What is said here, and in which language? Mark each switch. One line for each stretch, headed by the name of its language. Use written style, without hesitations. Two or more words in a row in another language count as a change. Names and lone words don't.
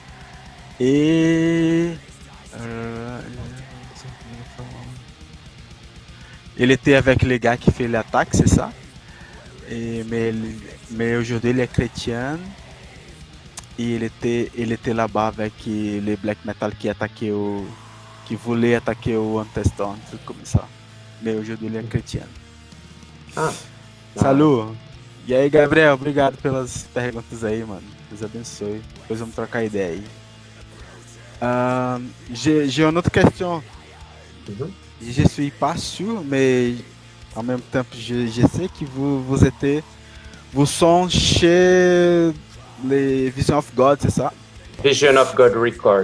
French: Et il était avec les gars qui fait l'attaque, c'est ça? Mais aujourd'hui il est chrétien. Et il était là-bas avec les black metal qui voulaient attaquer o Anteston, un truc comme ça. Mais aujourd'hui
Portuguese: ele é
French: chrétien. Salut!
Portuguese: E aí, Gabriel, obrigado pelas perguntas aí, mano. Deus abençoe. Depois vamos trocar ideia aí.
French: J'ai une autre question. Je suis pas sûr, mais en même temps, je sais que vous sont chez les Vision of God, c'est ça? Vision of God Record.